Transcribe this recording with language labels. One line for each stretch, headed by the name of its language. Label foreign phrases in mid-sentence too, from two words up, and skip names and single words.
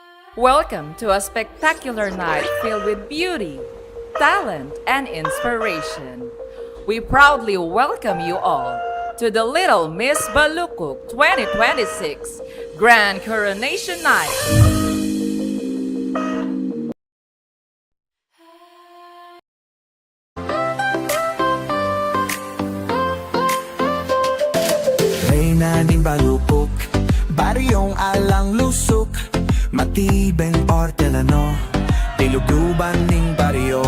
English: Welcome to a spectacular night filled with beauty, talent, and inspiration. We proudly welcome you all to the Little Miss Balukok 2026 Grand Coronation Night.
Pampanga: Reyna ng Balukok, baryong alang lusok, matibeng portelano, dilugluban ng baryo.